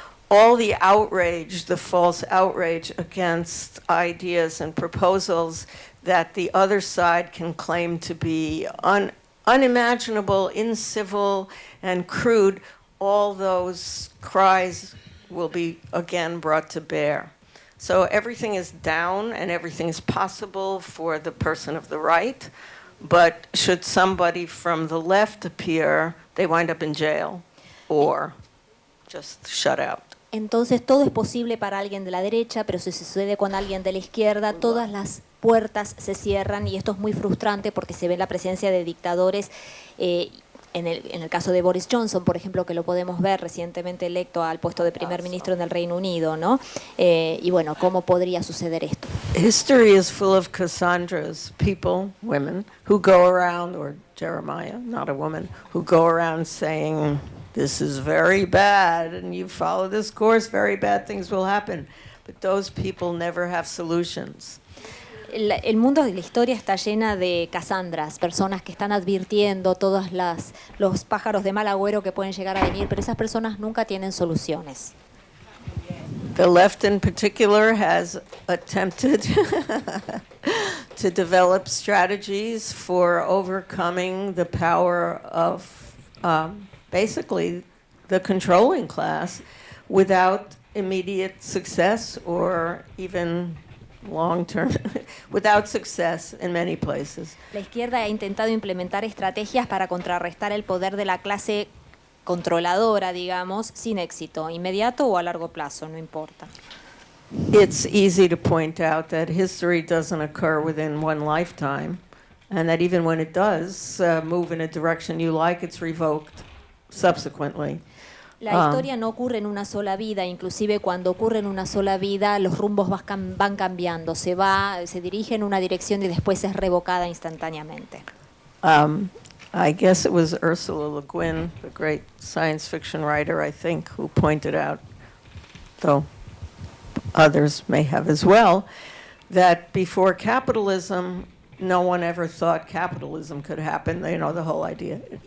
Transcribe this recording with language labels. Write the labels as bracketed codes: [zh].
[en] all the outrage, the false outrage against ideas and proposals that the other side can claim to be unimaginable, incivil, and crude, all those cries will be again brought to bear. So everything is down and everything is possible for the person of the right, but should somebody from the left appear, they wind up in jail or just shut out. [es] Entonces todo es posible para alguien de la derecha, pero si sucede con alguien de la izquierda, todas las puertas se cierran, y esto es muy frustrante porque se ve la presencia de dictadores. En el caso de Boris Johnson, por ejemplo, que lo podemos ver, recientemente electo al puesto de primer ministro en el Reino Unido, ¿no? Y bueno, ¿cómo podría suceder esto? [en] History is full of Cassandras, people, women, who go around, or Jeremiah, not a woman, who go around saying, this is very bad, and you follow this course, very bad things will happen. But those people never have solutions. [es] El mundo de la historia está llena de Casandras, personas que están advirtiendo todos los pájaros de mal agüero que pueden llegar a venir, pero esas personas nunca tienen soluciones. [en] The left in particular has attempted to develop strategies for overcoming the power of basically the controlling class without immediate success or even long-term, without success in many places. [es] La izquierda ha intentado implementar estrategias para contrarrestar el poder de la clase controladora, digamos, sin éxito, inmediato o a largo plazo, no importa. [en] It's easy to point out that history doesn't occur within one lifetime, and that even when it does move in a direction you like, it's revoked subsequently. [es] La historia no ocurre en una sola vida, inclusive cuando ocurre en una sola vida, los rumbos van cambiando, se dirige en una dirección y después es revocada instantáneamente. [en] I guess it was Ursula Le Guin, the great science fiction writer, I think, who pointed out, though others may have as well, that before capitalism, no one ever thought capitalism could happen. You know, the whole idea.